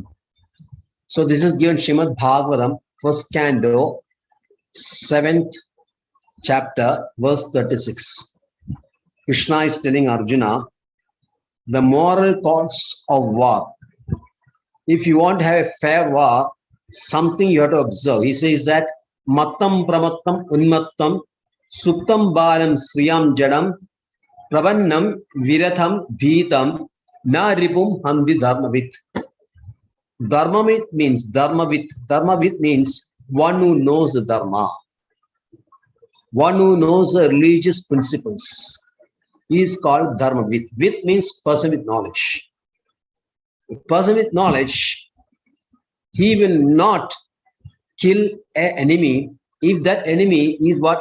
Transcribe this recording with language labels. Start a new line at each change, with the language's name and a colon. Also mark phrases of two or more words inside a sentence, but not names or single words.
English: So this is given Srimad Bhagavatam, first canto, 7th chapter, verse 36. Krishna is telling Arjuna, the moral cause of war. If you want to have a fair war, something you have to observe. He says that
Sanskrit: Mattam Pramattam Unmattam Suktam Balam Sriyam Jadam Prabannam Viratham Bhitam Na Ripum Handi Dharmavit.
English: Dharmavit means Dharmavit. Dharmavit means one who knows the Dharma. One who knows the religious principles. He is called Dharmavit. Vit means person with knowledge. A person with knowledge, he will not kill an enemy if that enemy is what?